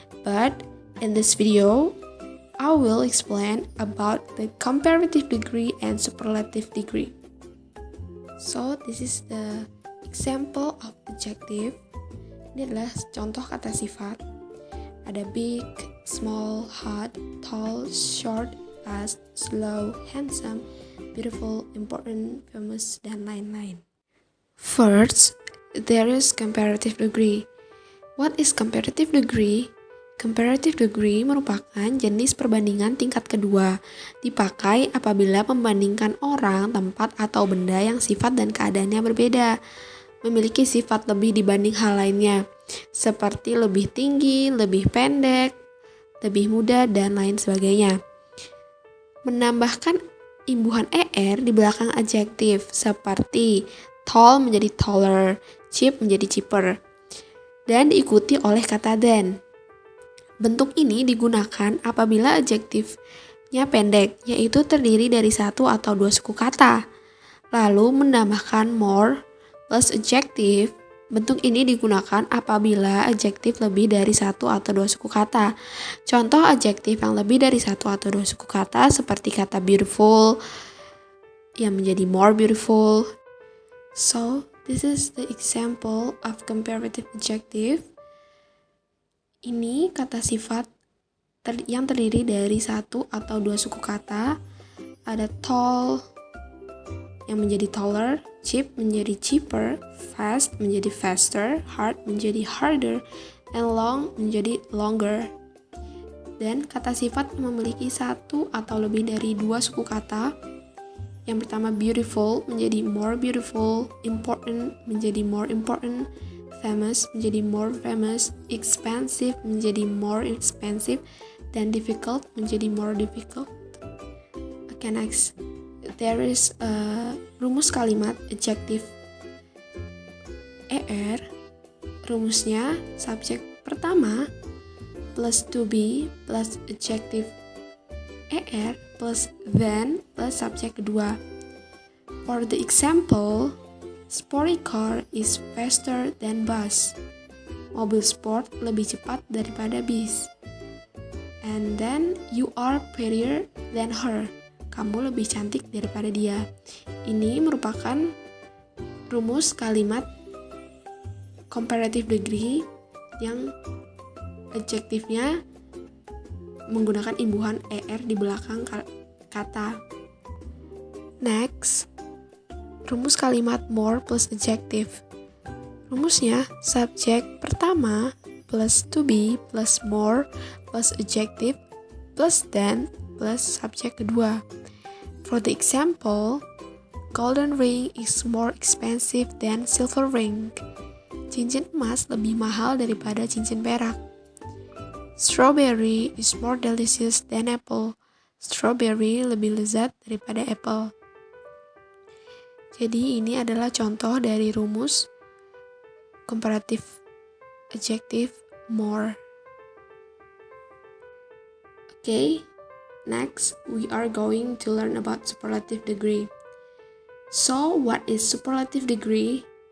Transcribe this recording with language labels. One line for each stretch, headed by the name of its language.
English: But in this video, I will explain about the comparative degree and superlative degree. So, this is the example of adjective.
Indonesian: Ini adalah contoh kata sifat. Ada big, small, hot, tall, short, fast, slow, handsome, beautiful, important, famous, dan lain-lain.
English: First, there is comparative degree. What is comparative degree?
Indonesian: Comparative degree merupakan jenis perbandingan tingkat kedua, dipakai apabila membandingkan orang, tempat, atau benda yang sifat dan keadaannya berbeda, memiliki sifat lebih dibanding hal lainnya, seperti lebih tinggi, lebih pendek, lebih muda, dan lain sebagainya. Menambahkan imbuhan ER di belakang adjektif, seperti tall menjadi taller, cheap menjadi cheaper, dan diikuti oleh kata than. Bentuk ini digunakan apabila adjektifnya pendek, yaitu terdiri dari satu atau dua suku kata. Lalu menambahkan more plus adjective. Bentuk ini digunakan apabila adjektif lebih dari satu atau dua suku kata. Contoh adjektif yang lebih dari satu atau dua suku kata seperti kata beautiful yang menjadi more beautiful.
English: So, this is the example of comparative adjective.
Indonesian: Ini kata sifat yang terdiri dari satu atau dua suku kata. Ada tall yang menjadi taller, cheap menjadi cheaper, fast menjadi faster, hard menjadi harder, and long menjadi longer. Dan kata sifat memiliki satu atau lebih dari dua suku kata. Yang pertama beautiful menjadi more beautiful, important menjadi more important, famous menjadi more famous, expensive menjadi more expensive, dan difficult menjadi more difficult.
English: Okay, next. There is a
Indonesian: rumus kalimat adjektif ER. Rumusnya subjek pertama plus to be plus adjektif ER plus than plus subjek kedua.
English: For the example, sporty car is faster than bus.
Indonesian: Mobil sport lebih cepat daripada bis.
English: And then you are prettier than her.
Indonesian: Kamu lebih cantik daripada dia. Ini merupakan rumus kalimat comparative degree yang adjektifnya menggunakan imbuhan ER di belakang kata. Next, rumus kalimat more plus adjective. Rumusnya subjek pertama plus to be plus more plus adjective plus than plus subjek kedua.
English: For the example, golden ring is more expensive than silver ring.
Indonesian: Cincin emas lebih mahal daripada cincin perak.
English: Strawberry is more delicious than apple.
Indonesian: Strawberry lebih lezat daripada apple. Jadi ini adalah contoh dari rumus comparative adjective more.
English: Okay, next we are going to learn about superlative degree. So what is superlative degree?